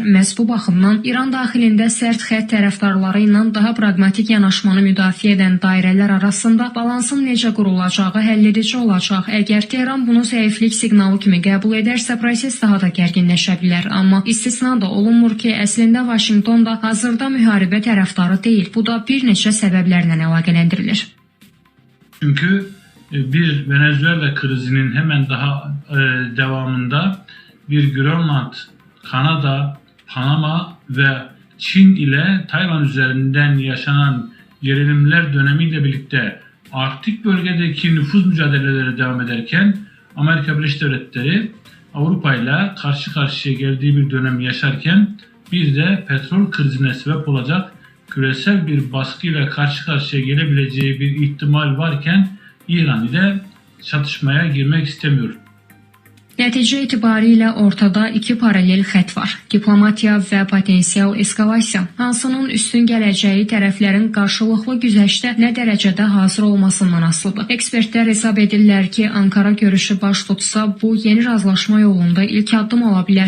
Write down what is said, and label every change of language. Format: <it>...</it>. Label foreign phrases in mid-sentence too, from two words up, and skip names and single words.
<az>Məhz bu baxımdan İran daxilində sərt xətt tərəfdarları ilə daha praqmatik yanaşmanı müdafiə edən dairələr arasında balansın necə qurulacağı həlledici olacaq. Əgər Tehran bunu zəiflik siqnalı kimi qəbul edərsə, proses daha da gərginləşə bilər. Amma istisna da olunmur ki, əslində Vaşinqton da hazırda müharibə tərəfdarı deyil. Bu da bir neçə səbəblərlə əlaqələndirilir.</az> <tr>Çünkü bir Venezuela krizinin hemen daha devamında bir Grönland, Kanada, Panama ve Çin ile Tayvan üzerinden yaşanan gerilimler dönemiyle birlikte Arktik bölgedeki nüfuz mücadeleleri devam ederken Amerika Birleşik Devletleri Avrupa ile karşı karşıya geldiği bir dönem yaşarken bir de petrol krizine sebep olacak küresel bir baskıyla karşı karşıya gelebileceği bir ihtimal varken İran ile çatışmaya girmek istemiyor.</tr> <az>Nəticə etibarilə ortada iki paralel xətt var. Diplomatiya və potensial eskalasiya. Hansının üstün gələcəyi tərəflərin qarşılıqlı güzəştə nə dərəcədə hazır olmasından asılıdır. Ekspertlər hesab edirlər ki, Ankara görüşü baş tutsa, bu yeni razılaşma yolunda ilk addım ola bilər.</az>